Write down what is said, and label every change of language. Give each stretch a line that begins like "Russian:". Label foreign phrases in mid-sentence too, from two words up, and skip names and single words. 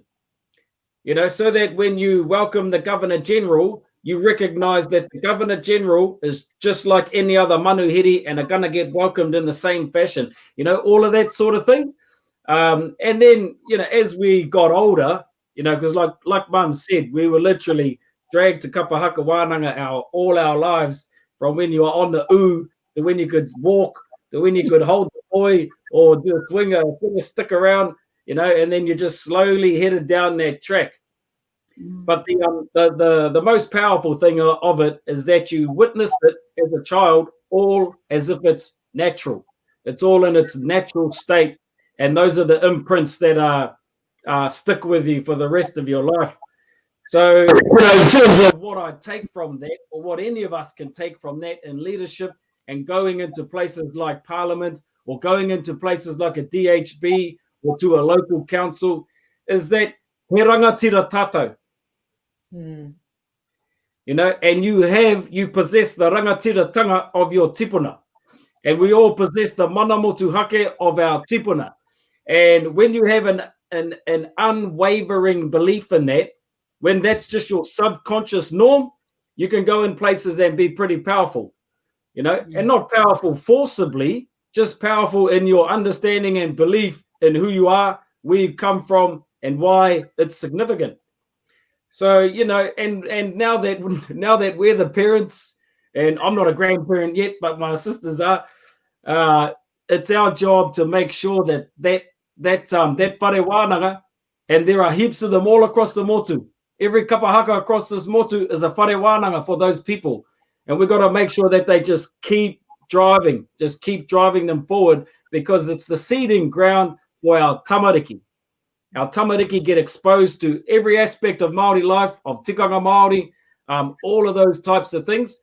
English: So that when you welcome the Governor-General, you recognize that the Governor-General is just like any other manuhiri and are going to get welcomed in the same fashion, all of that sort of thing. And then, as we got older, because like Mum said, we were literally dragged to
Māori: kapa haka wānanga
English: all our lives, from when you were on the to when you could walk, to when you could hold the boy or do a swing a stick around. and then you just slowly headed down that track. But the most powerful thing of it is that you witnessed it as a child, all as if it's natural. It's all in its natural state, and those are the imprints that stick with you for the rest of your life. So, in terms of what I take from that, or what any of us can take from that in leadership and going into places like Parliament or going into places like a DHB or to a local council, is that
Māori: he rangatira tātou.
English: And you possess the rangatiratanga of your tipuna. And we all possess the
Māori: manamotu hake
English: of our tipuna. And when you have an unwavering belief in that, when that's just your subconscious norm, you can go in places and be pretty powerful, and not powerful forcibly, just powerful in your understanding and belief in who you are, where you come from, and why it's significant. So, and now that we're the parents, and I'm not a grandparent yet, but my sisters are, it's our job to make sure that
Māori: whare wānanga,
English: and there are heaps of them all across the motu. Every
Māori: kapa haka
English: across this motu is a
Māori: whare wānanga
English: for those people. And we've got to make sure that they just keep driving them forward, because it's the seeding ground for our tamariki. Our tamariki get exposed to every aspect of Māori life, of
Māori: tikanga Māori,
English: all of those types of things.